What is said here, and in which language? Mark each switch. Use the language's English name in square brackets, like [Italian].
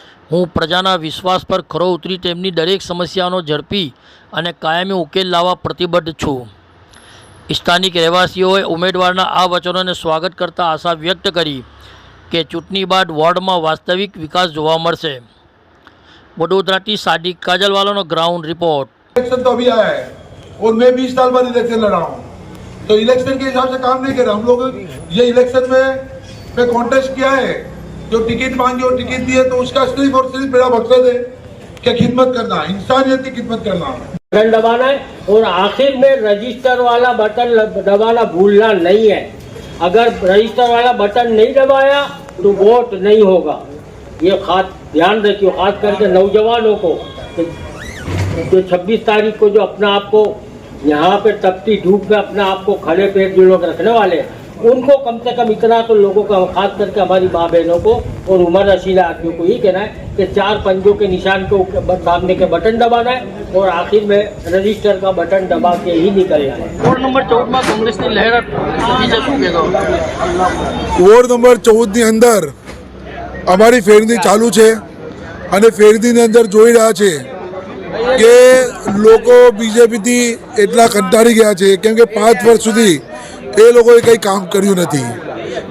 [Gujarati] હું પ્રજાના વિશ્વાસ પર ખરો ઉતરી તેમની દરેક સમસ્યાનો ઝડપી અને કાયમી ઉકેલ લાવવા પ્રતિબદ્ધ છું। સ્થાનિક રહેવાસીઓએ ઉમેદવારના આ વચનોને સ્વાગત કરતા આશા વ્યક્ત કરી કે ચૂંટણી બાદ વોર્ડમાં વાસ્તવિક વિકાસ જોવા મળશે। વડોદરાથી સાદિક કાજલવાલાનો ગ્રાउंड रिपोर्ट। [Hindi] इलेक्शन तो अभी आया है और मैं 20 साल बाद इलेक्शन लड़ा हूँ, तो इलेक्शन के हिसाब से काम नहीं कर रहा। हम लोग ये इलेक्शन में कॉन्टेस्ट किया है, जो टिकट मांगी और टिकट दिए तो उसका सिर्फ और सिर्फ मेरा मकसद है कि खिदमत करना, इंसानियत की खिदमत करना। बटन दबाना है और आखिर में रजिस्टर वाला बटन दबाना भूलना नहीं है। अगर रजिस्टर वाला बटन नहीं दबाया तो वोट नहीं होगा। ये खास ध्यान रखिए, खास करके नौजवानों को जो 26 तारीख को जो अपना आप को यहाँ पे तपती धूप में अपना आप को खड़े पेट जो लोग रखने वाले हैं, उनको कम से कम इतना तो लोगों का, खास करके हमारी माँ बहनों को और उम्र रसीला आदमियों को ये कहना है कि 4 पंजों के निशान के सामने के बटन दबाना है और आखिर में रजिस्टर का बटन दबा के ही निकलना है। वोर्ड नंबर 14 में कांग्रेस की लहर [Gujarati] વોર્ડ નંબર 14ની અંદર અમારી ફેરદી ચાલુ છે અને ફેરદીની અંદર જોઈ રહ્યા છે કે લોકો બીજેપીથી એટલા કંટાળી ગયા છે કેમ કે 5 વર્ષ સુધી એ લોકોએ કંઈ કામ કર્યું નથી।